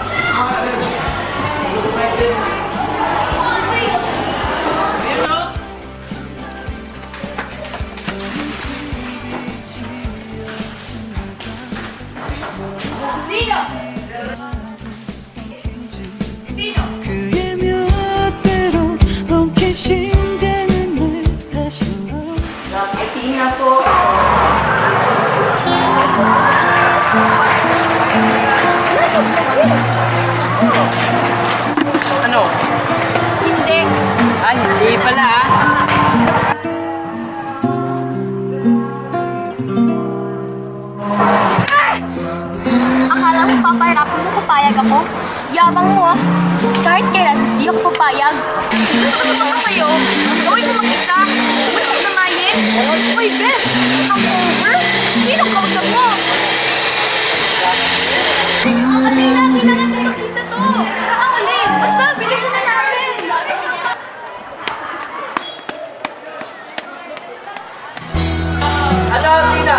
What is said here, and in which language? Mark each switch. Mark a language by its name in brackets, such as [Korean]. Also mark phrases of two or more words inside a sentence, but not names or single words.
[Filipino] Sino? Sino? [Korean] 그의 묘대로 엉킨 심장은 늘 다시 [Filipino] Athena po. Ano? Hindi. Ay, hindi pala ah. Akala mo papahirapan mo papayag ako? Yabang mo ah. Kahit kailan, di ako papayag. Gusto ko kayo. Gawin mo mag-isa. Wala kang damayin. Uy, Beth! [English] Come over? [Filipino] Sino kausap mo? Athena, kailangan tayo makita to. Kakawalin. Basta, bilisan na natin. Ano, Athena?